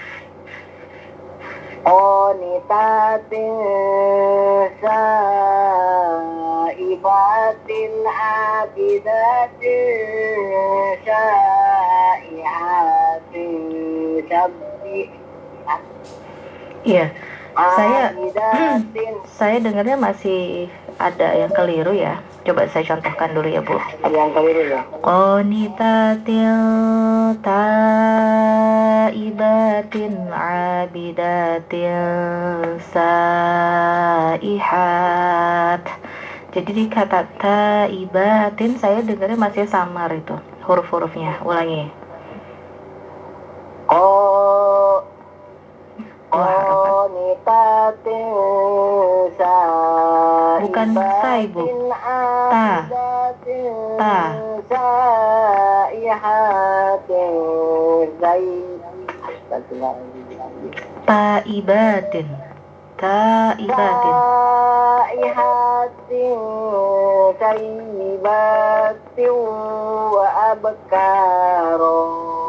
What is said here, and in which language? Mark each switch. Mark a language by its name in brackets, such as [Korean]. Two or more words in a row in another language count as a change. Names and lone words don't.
[Arabic] قانتات سائبات عابدات سائحات سبحات. [Indonesian] Iya. Saya dengarnya masih ada yang keliru ya. Coba saya contohkan dulu ya, Bu. Yang keliru ya. [Arabic] قانتات تائبات عابدات سائحات. [Indonesian] Jadi di kata taibatin saya dengarnya masih samar itu huruf-hurufnya. Ulangi. [Arabic] قانتات سائبات. [Indonesian] Bukan sai, Bu. Ta. Taibatin. [Arabic] تائبات وأبكارا.